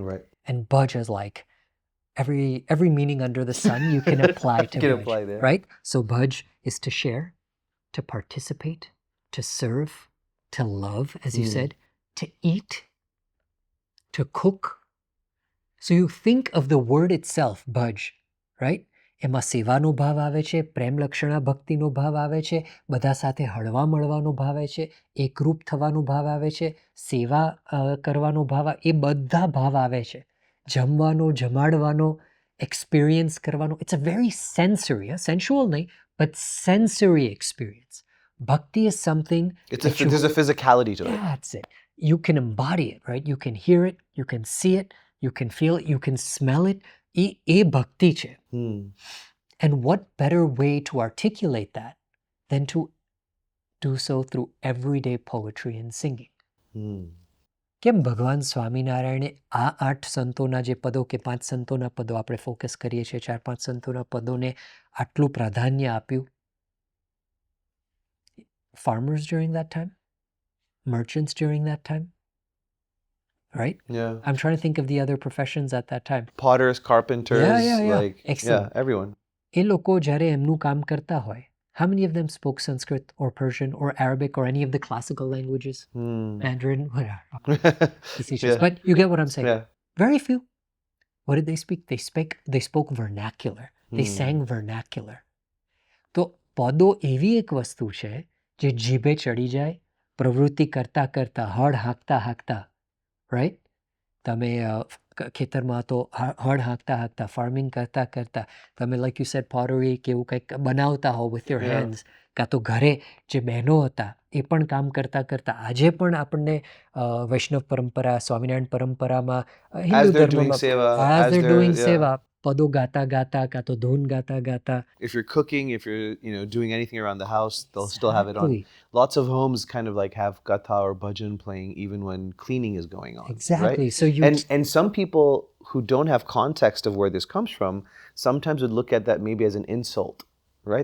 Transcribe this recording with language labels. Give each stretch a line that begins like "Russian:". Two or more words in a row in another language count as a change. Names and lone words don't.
English: And bhaj is like every meaning under the sun you can apply to Can bhaj, apply there. right? So bhaj is to share, to participate, to serve, to love, as you said, to eat, to cook. So you think of the word itself, bhaj, right?
Gujarati: એમાં સેવાનો ભાવ આવે છે, પ્રેમ લક્ષણા ભક્તિનો ભાવ આવે છે, બધા સાથે હળવા મળવાનો ભાવ આવે છે, એકરૂપ થવાનો ભાવ આવે છે, સેવા કરવાનો ભાવ એ બધા ભાવ આવે છે. જમવાનો, જમાડવાનો, experience કરવાનો.
English: It's a very sensory, sensual nahi, but sensory experience. Bhakti is something There's a physicality to it. That's it. You can embody it, right? You can hear it, you can see it, you can feel it, you can smell it.
Gujarati: એ ભક્તિ છે.
English: And what better way to articulate that than to do so through everyday poetry and singing?
Gujarati: કેમ ભગવાન સ્વામિનારાયણે આ 8 સંતોના જે પદો કે 5 સંતોના પદો આપણે ફોકસ કરીએ છીએ, 4-5 સંતોના પદોને આટલું પ્રાધાન્ય આપ્યું?
English: Farmers during that time? Merchants during that time? Right? Yeah. I'm trying to think of the other professions at that time. Potters, carpenters, Yeah. like Excellent. yeah, everyone.
Gujarati: એ લોકો જ્યારે એમનું કામ કરતા હોય,
English: how many of them spoke Sanskrit or Persian or Arabic or any of the classical languages? Mandarin, whatever. Yeah. But you get what I'm saying. Yeah. Very few. What did they speak? They spoke vernacular. They sang vernacular.
Gujarati: તો પદો એવી એક વસ્તુ છે જે જીભે ચડી જાય, પ્રવૃત્તિ કરતા કરતા, હળ હાંકતા હાંકતા, right? તમે ખેતરમાં તો હળ હાંકતા હાંકતા, ફાર્મિંગ કરતા કરતા, તમે
English: like you said
Gujarati: pottery કે એવું કંઈક બનાવતા હો
English: with your hands,
Gujarati: કાં તો ઘરે જે બહેનો હતા એ પણ કામ કરતા કરતા, આજે પણ આપણને વૈષ્ણવ પરંપરા, સ્વામિનારાયણ પરંપરામાં, હિન્દુ ધર્મમાં
English: as they're doing
Gujarati: સેવા, પદો ગાતા ગાતા, કાં તો ધૂન ગાતા ગાતા.
English: If you're cooking, if you're doing anything around the house, they'll still have it on. Lots of homes kind of like have gatha or bhajan playing even when cleaning is going on. Exactly. Right? So and some people who don't have context of where this comes from sometimes would look at that maybe as an insult, right?